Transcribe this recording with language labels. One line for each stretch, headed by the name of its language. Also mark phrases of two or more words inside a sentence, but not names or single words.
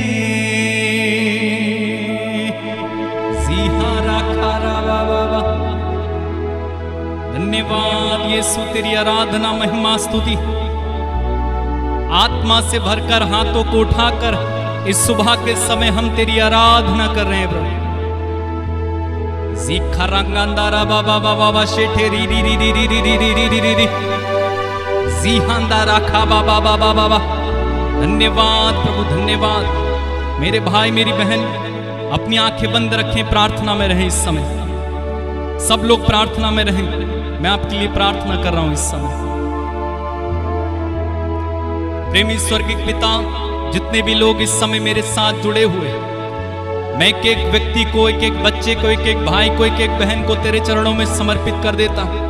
Hindi: धन्यवाद यीशु, तेरी आराधना महिमा स्तुति। आत्मा से भरकर हाथों को उठाकर इस सुबह के समय हम तेरी आराधना कर रहे हैं प्रभु। सीखा रंगांदारा बाबा बाबा बा शेठे री री री री री री री री री री री जीहांदारा खा बाबा बाबा बाबा। धन्यवाद प्रभु, धन्यवाद। मेरे भाई मेरी बहन अपनी आंखें बंद रखें, प्रार्थना में रहें। इस समय सब लोग प्रार्थना में रहें। मैं आपके लिए प्रार्थना कर रहा हूं इस समय। प्रेमी स्वर्गीय पिता, जितने भी लोग इस समय मेरे साथ जुड़े हुए, मैं एक एक व्यक्ति को, एक एक बच्चे को, एक एक भाई को, एक एक बहन को तेरे चरणों में समर्पित कर देता हूं।